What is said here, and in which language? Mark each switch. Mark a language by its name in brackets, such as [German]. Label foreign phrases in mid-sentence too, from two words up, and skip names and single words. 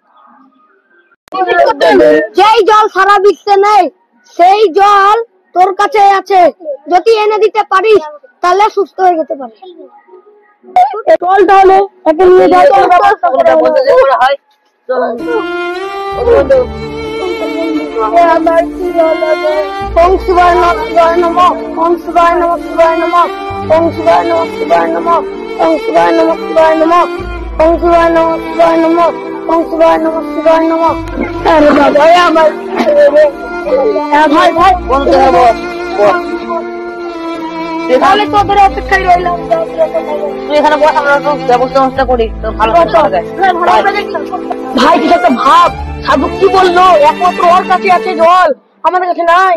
[Bangla] যেই জল সারা বিশ্বে নেই সেই জল তোর কাছে আছে, যদি এনে দিতে পারিস তাহলে সুস্থ হয়ে যেতে পারিস। চল তাহলে একে নিয়ে যাই। আমার কি হলো? [Sanskrit] ওম শিবায় নমঃ, শিবায় নমঃ, ওম শিবায় নমঃ, শিবায় নমঃ, ওম শিবায় নমঃ, শিবায় নমঃ, ওম শিবায় নমঃ, শিবায় নমঃ, ওম শিবায় নমঃ, শিবায় নমঃ, ওম শিবায় নমঃ শিবায় নমঃ। [Bangla] আরে বাবা আমার ভাই ভাই বলতে হবে তাহলে তোদের অপেক্ষায় রইলাম। তুই এখানে বস, আমরা একটু ব্যবস্থা করি, তো ভালো হবে। ভাই কিছু একটা ভাব, সাধু কি বললো, একমাত্র ওর কাছে আছে জল, আমাদের কাছে নাই।